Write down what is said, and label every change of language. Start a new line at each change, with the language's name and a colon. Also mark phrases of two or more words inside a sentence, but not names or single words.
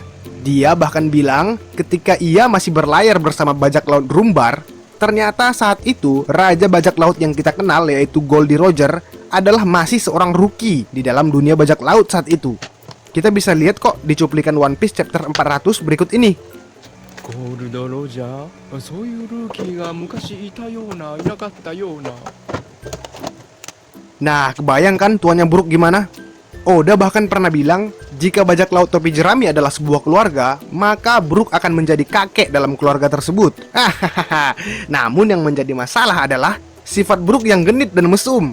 Indonesian: Dia bahkan bilang ketika ia masih berlayar bersama bajak laut Rumbar, ternyata saat itu raja bajak laut yang kita kenal yaitu Goldie Roger adalah masih seorang rookie di dalam dunia bajak laut saat itu. Kita bisa lihat kok di cuplikan
English: One Piece
Indonesian: chapter 400 berikut ini. Gold Roger,
Japanese: そういうルーキーが昔いたようないなかったような。
Indonesian: Nah, kebayang kan tuannya Brook gimana? Oda bahkan pernah bilang, jika bajak laut topi jerami adalah sebuah keluarga, maka Brook akan menjadi kakek dalam keluarga tersebut. Namun yang menjadi masalah adalah sifat Brook yang genit dan mesum.